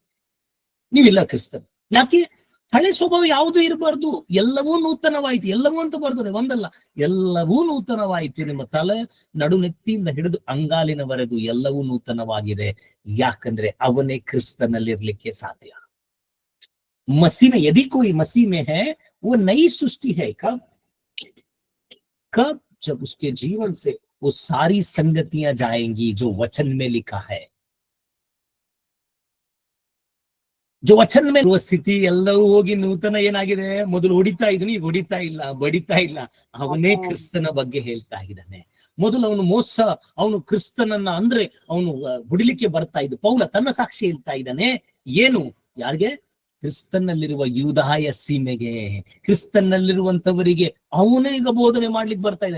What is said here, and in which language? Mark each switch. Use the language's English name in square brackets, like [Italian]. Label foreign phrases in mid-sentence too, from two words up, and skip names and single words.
[Kannada] ನೀವಿಲ್ಲ ಕ್ರಿಸ್ತನ್. ಯಾಕೆ? ಹಳೆ ಸ್ವಭಾವ ಯಾವುದು ಇರಬಾರ್ದು, ಎಲ್ಲವೂ ನೂತನವಾಯಿತು. ಎಲ್ಲವೂ ಅಂತ ಬರ್ತದೆ, ಒಂದಲ್ಲ, ಎಲ್ಲವೂ ನೂತನವಾಯಿತು. ನಿಮ್ಮ ತಲೆ ನಡುನೆತ್ತಿಯಿಂದ ಹಿಡಿದು ಅಂಗಾಲಿನವರೆಗೂ ಎಲ್ಲವೂ ನೂತನವಾಗಿದೆ. ಯಾಕಂದ್ರೆ ಅವನೇ ಕ್ರಿಸ್ತನಲ್ಲಿರ್ಲಿಕ್ಕೆ ಸಾಧ್ಯ. [Hindi] मसीह में, यदि कोई मसीह में है, वो नई सृष्टि है. कब? जब उसके जीवन से वो सारी संगतियां जाएंगी जो वचन में लिखा है. जो वचन में स्थिति [Kannada] ಎಲ್ಲವೂ ಹೋಗಿ ನೂತನ ಏನಾಗಿದೆ. ಮೊದಲು ಹೊಡಿತಾ ಇದ್ನು, ಈಗ ಹೊಡಿತಾ ಇಲ್ಲ, ಬಡಿತಾ ಇಲ್ಲ. ಅವನೇ ಕ್ರಿಸ್ತನ ಬಗ್ಗೆ ಹೇಳ್ತಾ ಇದ್ದಾನೆ. ಮೊದಲು ಅವನು ಮೋಸ, ಅವನು ಕ್ರಿಸ್ತನನ್ನ ಅಂದ್ರೆ ಅವನು ಹೊಡಿಲಿಕ್ಕೆ ಬರ್ತಾ ಇದ್ದು. ಪೌಲ ತನ್ನ ಸಾಕ್ಷಿ ಹೇಳ್ತಾ ಇದ್ದಾನೆ. ಏನು? ಯಾರಿಗೆ? ಕ್ರಿಸ್ತನಲ್ಲಿರುವ ಯೂದಾಯ ಸೀಮೆಗೆ, ಕ್ರಿಸ್ತನಲ್ಲಿರುವಂತವರಿಗೆ ಅವನೇ ಈಗ ಬೋಧನೆ ಮಾಡ್ಲಿಕ್ಕೆ ಬರ್ತಾ ಇದ್ದಾನೆ.